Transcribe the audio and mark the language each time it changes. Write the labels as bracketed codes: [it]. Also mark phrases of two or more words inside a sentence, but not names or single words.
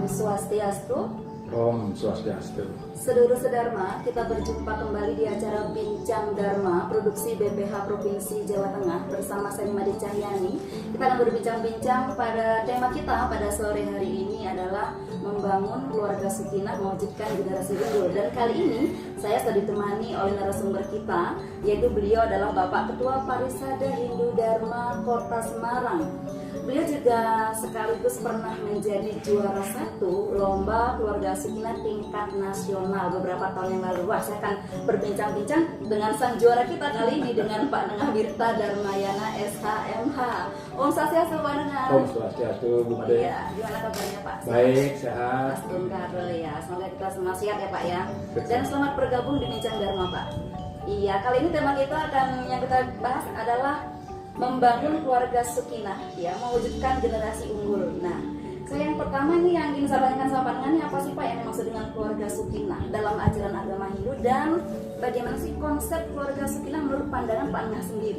[sa] Swastiastu. Om Swastiastu. [jv] Sedulur sedharma, [id] kita berjumpa kembali di acara Bincang Dharma produksi BPH Provinsi Jawa Tengah bersama saya Made Cahyani. Kita akan berbincang-bincang pada tema kita pada sore hari ini adalah membangun keluarga sakinah mewujudkan generasi unggul. Dan kali ini saya sudah ditemani oleh narasumber kita, yaitu beliau adalah Bapak Ketua Parisada Hindu Dharma Kota Semarang. Beliau juga sekaligus pernah menjadi juara 1 lomba keluarga sakinah tingkat nasional beberapa tahun yang lalu. Wah, saya akan berbincang-bincang dengan sang juara kita kali ini dengan Pak Nengah Wirta Darmayana SHMH. [sa] Om Swastiastu [id] Pak Nengah. [sa] Om Swastiastu [id] Bu Made. Iya, gimana kabarnya Pak? Baik, sehat. Mas Tungkaro ya. Semoga kita semua sehat ya Pak ya. Dan selamat bergabung di Bincang Dharma Pak. Iya, kali ini tema kita yang kita bahas adalah membangun keluarga sakinah, ya, mewujudkan generasi unggul. Nah, saya yang pertama ini yang ingin saya tanyakan sama pandangannya apa sih Pak yang dimaksud dengan keluarga sakinah dalam ajaran agama Hindu, dan bagaimana sih konsep keluarga sakinah menurut pandangan Pak Nengah sendiri?